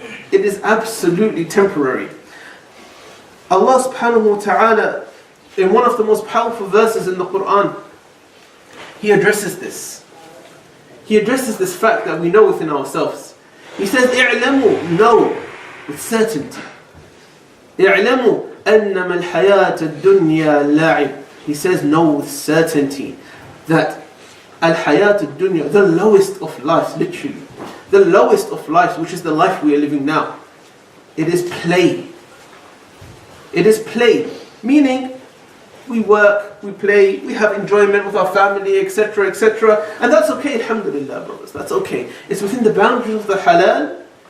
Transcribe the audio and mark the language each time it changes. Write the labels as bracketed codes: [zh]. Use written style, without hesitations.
[en] It is absolutely temporary. Allah subhanahu wa ta'ala, in one of the most powerful verses in the Quran, He addresses this. He addresses this fact that we know within ourselves. He says, اعلموا, know with certainty. [ar] اعلموا أنما الحياة الدنيا لعب. [en] He says, know with certainty that al-hayat al-dunya, the lowest of lives, literally, the lowest of lives, which is the life we are living now, it is play. It is play, meaning we work, we play, we have enjoyment with our family, etc., etc. And that's okay, alhamdulillah, brothers, that's okay. It's within the boundaries of the halal